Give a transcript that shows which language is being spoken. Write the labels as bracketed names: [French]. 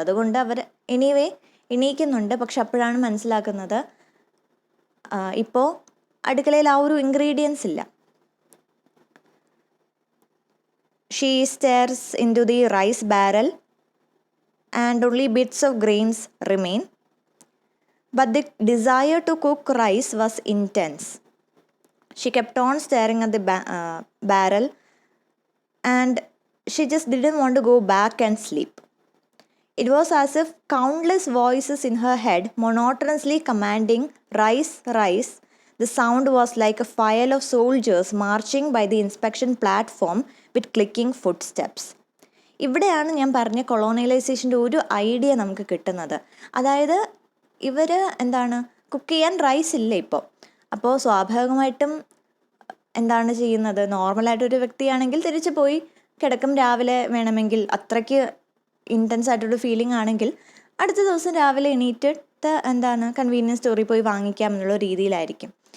[Malayalam] അതുകൊണ്ട് അവർ എണീക്കുന്നുണ്ട്. പക്ഷെ അപ്പോഴാണ് മനസ്സിലാക്കുന്നത് ഇപ്പോൾ അടുക്കളയിൽ ആ ഒരു ഇൻഗ്രീഡിയൻസ് ഇല്ല. [English] She stares into the rice barrel and only bits of grains remain. But the desire to cook rice was intense. She kept on staring at the barrel, and she just didn't want to go back and sleep. It was as if countless voices in her head monotonously commanding, "Rise, rise." The sound was like a file of soldiers marching by the inspection platform with clicking footsteps. [Malayalam] ഇവിടെയാണ് ഞാൻ പറഞ്ഞ കൊളോണിയലൈസേഷൻ്റെ ഒരു idea നമുക്ക് കിട്ടുന്നത്. അതായത് ഇവർ cook ചെയ്യാൻ rice ഇല്ല ഇപ്പോൾ. അപ്പോൾ സ്വാഭാവികമായിട്ടും എന്താണ് ചെയ്യുന്നത്? നോർമലായിട്ടൊരു വ്യക്തിയാണെങ്കിൽ തിരിച്ചു പോയി കിടക്കും. രാവിലെ വേണമെങ്കിൽ അത്രയ്ക്ക് ഇൻറ്റൻസ് ആയിട്ടൊരു ഫീലിംഗ് ആണെങ്കിൽ അടുത്ത ദിവസം രാവിലെ എണീറ്റിട്ട് കൺവീനിയൻസ് സ്റ്റോറിൽ പോയി വാങ്ങിക്കാം എന്നുള്ള രീതിയിലായിരിക്കും.